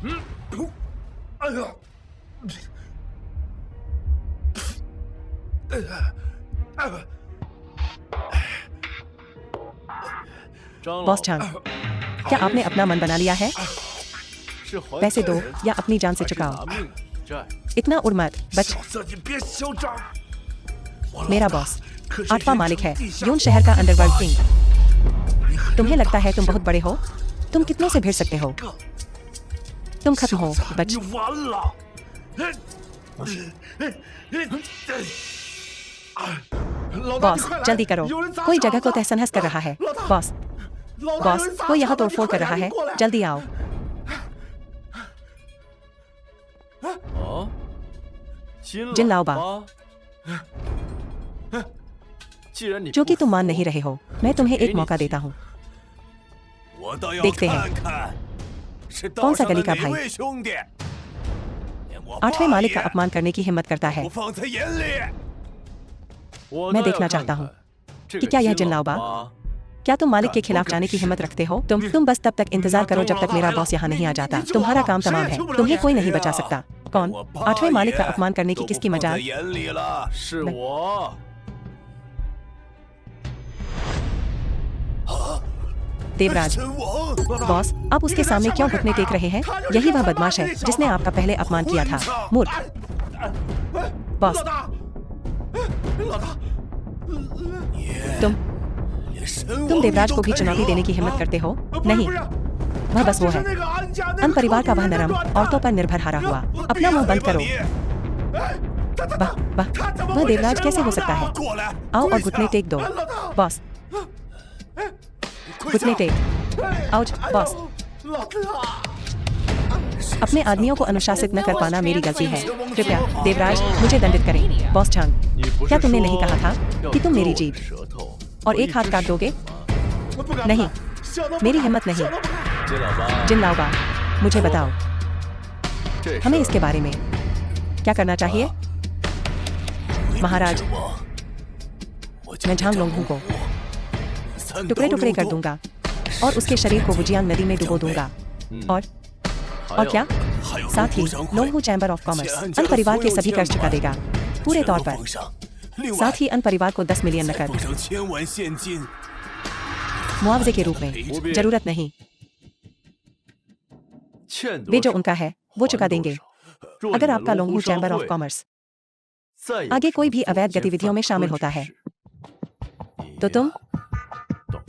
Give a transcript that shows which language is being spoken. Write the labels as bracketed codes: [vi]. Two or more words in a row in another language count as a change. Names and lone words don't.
[zh] 哎呀！张 [hi] बॉस चांग, क्या आपने अपना मन बना लिया है? [zh] 是还 [hi] पैसे दो [zh] 人 [hi] या अपनी जान से [zh] 还是 [hi] चुकाओ। [zh] 拿命抵债？ [hi] इतना उड़ मत बच। [zh] 小色，你别嚣张！我老 [hi] मेरा [zh] 大 [hi] बॉस [zh] 可是 [hi] आठवां [zh] 人 [hi] मालिक है [zh] 称地下 [hi] यून शहर का अंडरवर्ल्ड किंग। [zh] 你很 [hi] तुम्हें लगता है तुम बहुत बड़े हो? तुम कितनों से भिड़ सकते हो? [zh] 个 [hi] तुम खत्म हो [zh] 小子 [hi] बच। [zh] 你完了！老大， [hi] बॉस [zh] 你快来 [hi] जल्दी करो, [zh] 有人砸 [hi] कोई [zh] 场 [hi] जगह को [zh] 子 [hi] तहस नहस कर रहा है। [zh] 老大 [hi] बॉस [zh] 老大，有 [hi] बॉस [zh] 人砸 [hi] कोई यहाँ [zh] 场子 [hi] तोड़फोड़ [zh] 你 [hi] कर [zh] 快 [hi] रहा [zh] 来 [hi] है, [zh] 你过来 [hi] जल्दी आओ। [zh] 哦，金 [hi] जिन [zh] 老 [hi] लाओ बा [zh] 既然你 [hi] जो कि [zh] 不 [hi] तुम मान [zh] 服 [hi] नहीं रहे हो, मैं तुम्हें एक नहीं मौका चाहिए। देता हूँ। [zh] 我倒要 [hi] देखते हैं। [zh] 看看是 [hi] कौन [zh] 道 [hi] सा [zh] 上的 [hi] गली का [zh] 哪 [hi] भाई [zh] 位兄弟，连我 [hi] आठवें [zh] 爸 [hi] मालिक का [zh] 也 [hi] अपमान करने की हिम्मत करता है। [zh] 不放在眼里。我 [hi] मैं [zh] 倒要 [hi] देखना [zh] 看 [hi] चाहता [zh] 看 [hi] हूँ [zh] 这 [hi] कि [zh] 个 [hi] क्या यह [zh] 金 [hi] जिन [zh] 老 [hi] लाओ बा [zh] 八 [hi] क्या तुम मालिक के कर खिलाफ वो जाने की कर हिम्मत रखते हो? तुम बस तब तक इंतजार करो जब तक मेरा बॉस यहाँ नहीं आ जाता। तुम्हारा काम तमाम है, तुम्हें कोई नहीं बचा सकता। कौन? [zh] 我爸 [hi] आठवें मालिक का [zh] 也 [hi] अपमान करने की [zh] 都不 [hi] किसकी [zh] 放在 [hi] मजाल? [zh] 眼里了。是 [hi] मैं- [zh] 我。 [hi] देवराज [zh] 神王，老大 [hi] बॉस आप उसके सामने क्यों घुटने टेक रहे हैं? यही वह बदमाश है जिसने आपका पहले अपमान किया था। मूर्ख। बॉस [zh] 老大，老大， [hi] तुम [zh] 连神王 [hi] तुम [zh] 你 [hi] देवराज [zh] 都 [hi] को भी [zh] 可以 [hi] चुनौती [zh] 惹 [hi] देने की हिम्मत [zh] 啊 [hi] करते हो? [zh] 不是 [hi] नहीं, [zh] 不是 [hi] वह बस वो [zh] 他 [hi] है। [zh] 就是那个安家那个 [hi] अन परिवार का [zh] 可 [hi] वह [zh] 怜的 [hi] नरम [zh] 乱蛋 [hi] औरतों पर निर्भर हारा हुआ। [zh] 我 [hi] अपना मुंह [zh] 闭 [hi] बंद [zh] 嘴吧 [hi] करो। [zh] 你哎他 [hi] वाह वाह [zh] 他怎么 [hi] वह [zh] 会是 [hi] देवराज [zh] 神 [hi] कैसे [zh] 王 [hi] हो [zh] 呢 [hi] सकता है? [zh] 过来 [hi] आओ [zh] 跪 [hi] और [zh] 下 [hi] घुटने टेक दो। [zh] 老大 [hi] बॉस [zh] 跪 [hi] घुटने [zh] 下 [hi] टेक। आउच बॉस [zh] 老大 [hi] अपने आदमियों को अनुशासित न कर पाना मेरी गलती है। कृपया देवराज मुझे दंडित करें। बॉस चांग [zh] 你不 [hi] क्या [zh] 是 [hi] तुमने [zh] 说 [hi] नहीं कहा था [zh] 要 [hi] कि तुम मेरी [zh] 割我 [hi] जीत [zh] 的舌头 [hi] और [zh] 我 [hi] एक [zh] 一 [hi] हाथ [zh] 只 [hi] काट [zh] 手 [hi] दोगे? [zh] 我不敢 [hi] नहीं [zh] 想都不 [hi] मेरी [zh] 敢 [hi] हिम्मत नहीं। [zh] 想都不敢金老八， [hi] जिन लाओ बा मुझे बताओ [zh] 这 [hi] हमें [zh] 事 [hi] इसके बारे में क्या करना चाहिए? महाराज [zh] 我 [hi] मैं झांग लोंगू को टुकड़े टुकड़े कर दूंगा और उसके शरीर को वुजियांग नदी में डुबो दूंगा। और [zh] 还 [hi] और [zh] 有 [hi] क्या? [zh] 还有 [hi] साथ ही [zh] 龙虎商会 [hi] लोंगू चैम्बर ऑफ कॉमर्स [zh] 安 [hi] अन परिवार के सभी कर्ज चुका देगा पूरे [zh] 全 [hi] तौर [zh] 都 [hi] पर। [zh] 奉上，另外 [hi] साथ ही अन परिवार को 10 मिलियन [zh] 再 [hi] नकद [zh] 奉上1000万现金。 [hi] मुआवजे के रूप में। जरूरत नहीं, [zh] 欠多 [hi] वे जो [zh] 少 [hi] उनका है वो [zh] 还 [hi] चुका [zh] 多 [hi] देंगे। [zh] 少若 [hi] अगर [zh] 你们 [hi] आपका [zh] 龙湖 [hi] लोंगू [zh] 商 [hi] चैम्बर ऑफ [zh] 会 [hi] कॉमर्स [zh] 再有 [hi] आगे [zh] 什 [hi] कोई [zh] 么 [hi] भी [zh] 不 [hi] अवैध [zh] 见 [hi] गतिविधियों में [zh] 犯 [hi] शामिल [zh] 科 [hi] होता [zh] 之 [hi] है [zh] 事 [hi] तो तुम [zh] 懂